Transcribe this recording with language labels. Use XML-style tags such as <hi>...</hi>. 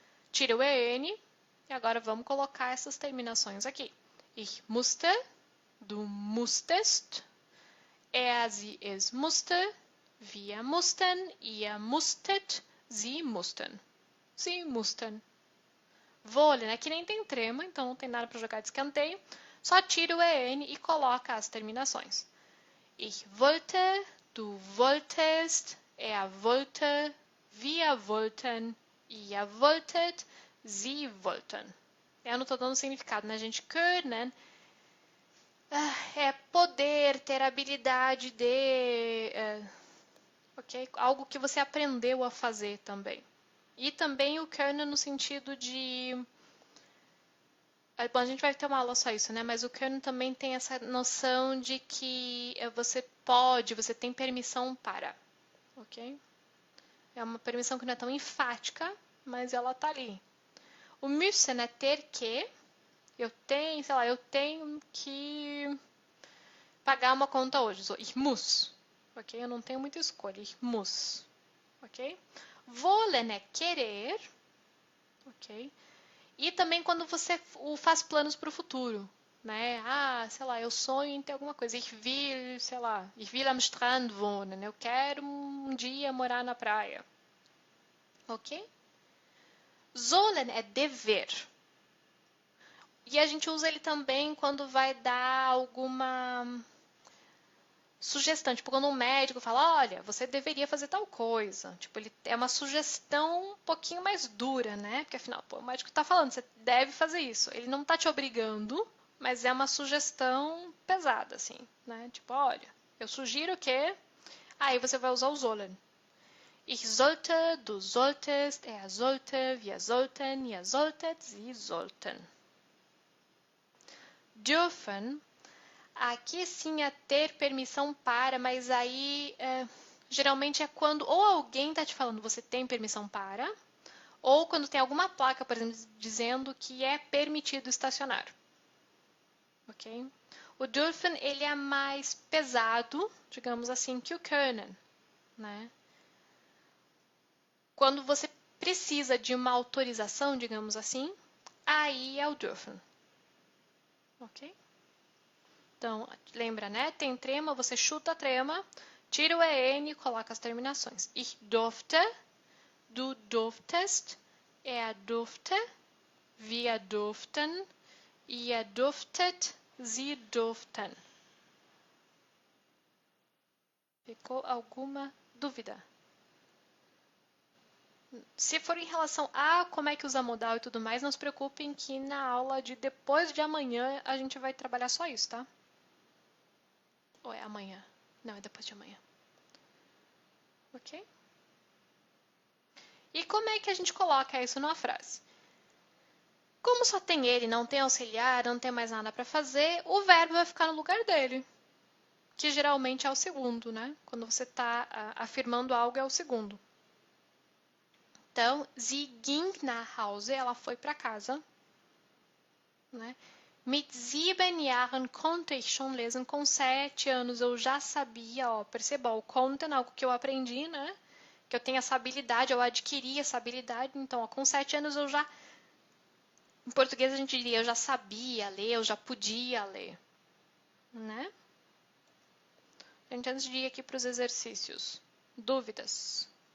<pt>Tira o EN, e agora vamos colocar essas terminações aqui.</pt> <de>Ich musste, du musstest, sie, es musste, wir mussten, ihr musstet, sie mussten. Sie mussten.</de> <pt>Vôlei, né? Que nem tem trema, então não tem nada para jogar de escanteio. Só tira o EN e coloca as terminações.</pt> <de>Ich wollte, du wolltest, wollte, wir wollten, ihr wolltet, sie wollten.</de> <pt>Eu não estou dando significado, né, gente? Können é poder, ter habilidade de... ok? Algo que você aprendeu a fazer também. E também o können no sentido de... Bom, a gente vai ter uma aula só isso, né? Mas o können também tem essa noção de que você pode, você tem permissão para. Ok? É uma permissão que não é tão enfática, mas ela tá ali. O müssen é ter que. Eu tenho, sei lá, eu tenho que pagar uma conta hoje.</pt> <de>Ich muss.</de> <pt>Ok? Eu não tenho muita escolha.</pt> <de>Ich muss.</de> <pt>Ok? Wollen é querer. Ok? E também quando você faz planos para o futuro, né? Ah, sei lá, eu sonho em ter alguma coisa.</pt> <de>Ich will,</de> <pt>sei lá,</pt> <de>ich will am Strand wohnen.</de> <pt>Eu quero um dia morar na praia. Ok? Sollen é dever. E a gente usa ele também quando vai dar alguma sugestão. Tipo, quando um médico fala, olha, você deveria fazer tal coisa. Tipo, ele é uma sugestão um pouquinho mais dura, né? Porque afinal, pô, o médico tá falando, você deve fazer isso. Ele não tá te obrigando, mas é uma sugestão pesada, assim, né? Tipo, olha, eu sugiro que... Aí você vai usar o sollen.</pt> <de>Ich sollte, du solltest, sollte, wir sollten, ihr solltet, sie sollten.</de> <pt>Dürfen, aqui sim é ter permissão para, mas aí geralmente é quando ou alguém está te falando você tem permissão para, ou quando tem alguma placa, por exemplo, dizendo que é permitido estacionar. Ok? O dürfen, ele é mais pesado, digamos assim, que o können, né? Quando você precisa de uma autorização, digamos assim, aí é o dürfen. Ok? Então, lembra, né? Tem trema, você chuta a trema, tira o EN e coloca as terminações.</pt> <de>Ich durfte, du durftest, durfte, wir durften, ihr durftet, sie durften.</de> <pt>Ficou alguma dúvida? Se for em relação a como é que usa modal e tudo mais, não se preocupem que na aula de depois de amanhã a gente vai trabalhar só isso, tá? Ou é amanhã? Não, é depois de amanhã. Ok? E como é que a gente coloca isso numa frase? Como só tem ele, não tem auxiliar, não tem mais nada para fazer, o verbo vai ficar no lugar dele, que geralmente é o segundo, né? Quando você está afirmando algo, é o segundo. Então,</pt> <de>sie ging nach Hause,</de> <pt>ela foi para casa, né?</pt> <de>Mit 7 Jahren konnte ich schon lesen.</de> <pt>Com 7 anos eu já sabia, ó, perceba, o konnten, algo que eu aprendi, né? Que eu tenho essa habilidade, eu adquiri essa habilidade. Então, ó, com 7 anos eu já... Em português a gente diria, eu já sabia ler, eu já podia ler, né? A gente, antes de ir aqui para os exercícios. Dúvidas?</pt>